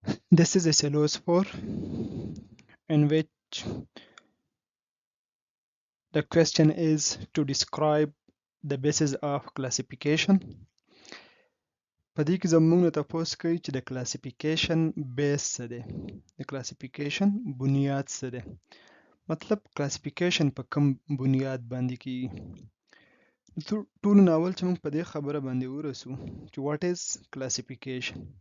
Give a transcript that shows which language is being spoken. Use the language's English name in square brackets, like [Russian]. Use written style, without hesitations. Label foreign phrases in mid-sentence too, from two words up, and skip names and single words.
[English] This is SLOs 4, in which the question is to describe the basis of classification. [Pashto] په دې کې زموږ نه تپوس کوي چې د کلاسیفیکیشن بیس څه دی، د کلاسیفیکیشن بنیاد څه دی، مطلب کلاسیفیکیشن په کوم بنیاد باندې کیږي. ټولو نه اول چې موږ په دې خبره باندې ورسو چې [English] what is classification.